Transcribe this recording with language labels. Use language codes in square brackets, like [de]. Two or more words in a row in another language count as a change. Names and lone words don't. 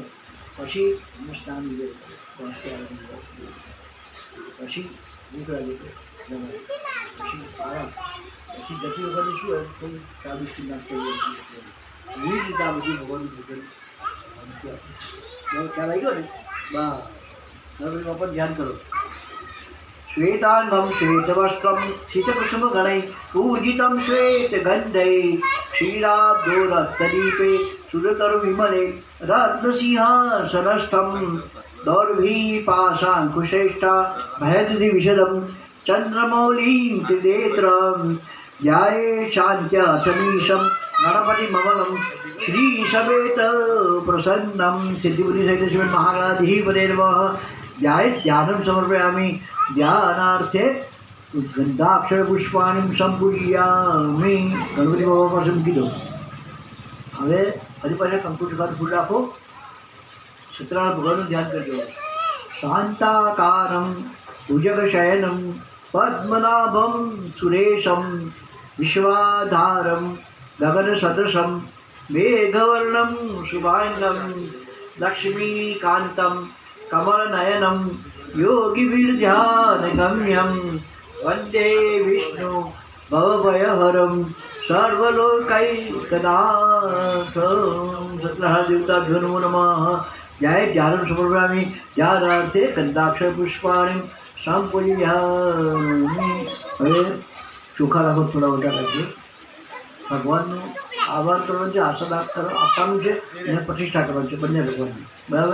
[gu] પછી એમને સ્નાન લીધે પછી ભૂખ લાગે જમાય, પછી આરામ, પછી જતી વખતે શું હોય કોઈ ચા બિસ્કીટ નાખતો હોય. એવી રીતે આ બધી ભગવાનની પૂજન ખ્યાલ આવી ગયો ને? બા ગણપતિ બાપા ધ્યાન કરો. [sa] श्वेतांगम श्वेतवस्त्रम शीतकुसुम गणै पूजितं श्वेतगन्धै क्षीराब्दोरक्तदीपे सुरतरु विमले रत्नसिंहासनस्थं दौर्भिपाशाङ्कुशेष्टा भयदधि विशदं चन्द्रमौलिं त्रिनेत्रं ध्याये शान्त्यशमीशं गणपतिममलं श्रीसमेत प्रसन्नं सिद्धिबुद्धिसहित श्रीमन् महागणाधिपते नमः. ध्याये ध्यानं समर्पयामि. ध्यानार्थे गंधाक्षर पुष्पाणि संपूजयामि. [gu] गणपति बाबा પાસે મૂકી દો. હવે ફરી પાછા કંકુશ ફૂલ રાખો. સત્યનારાયણ ભગવાનનું ધ્યાન કરજો. [sa] શાંતાકારમ ભુજગશયનમ પદ્મનાભમ સુરેશમ વિશ્વાધારમ ગગનસદૃશમ મેઘવર્ણમ શુભાંગમ લક્ષ્મીકાંતમ कमलनयनं योगिभिर्ध्यानगम्यं वन्दे विष्णु भवभयहरं सर्वलोकैकनाथं. सत्यनारायण देवताभ्यो नमो नमः. जय ध्यानं समर्पयामि. ध्यानार्थे गंधाक्षर पुष्पाणि संपूजयामि. [gu] હવે ચોખા રાખો, થોડા ઓછા રાખજો. ભગવાનનો આભાર કરવાનો છે, આશીર્વાદ આપવાનું છે અને પ્રતિષ્ઠા કરવાની છે બંને ભગવાનની. બરાબર?